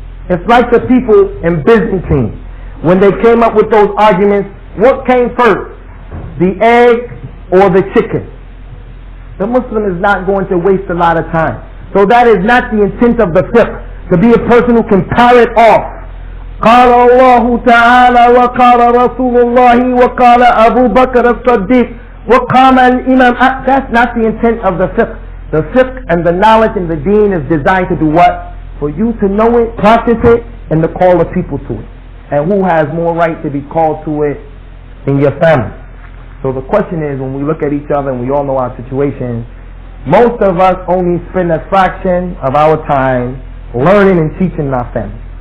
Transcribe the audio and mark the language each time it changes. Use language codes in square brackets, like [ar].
[en] It's like the people in Byzantine. When they came up with those arguments, what came first? The egg or the chicken? The Muslim is not going to waste a lot of time. So that is not the intent of the fiqh, to be a person who can parrot off. [ar] قال الله تعالى وقال رسول الله وقال أبو بكر الصديق وقام الإمام. [en] That's not the intent of the fiqh. The fiqh and the knowledge in the deen is designed to do what? For you to know it, practice it, and to call the people to it. and who has more right to be called to it in your family. So the question is, when we look at each other and we all know our situation, most of us only spend a fraction of our time learning and teaching our family.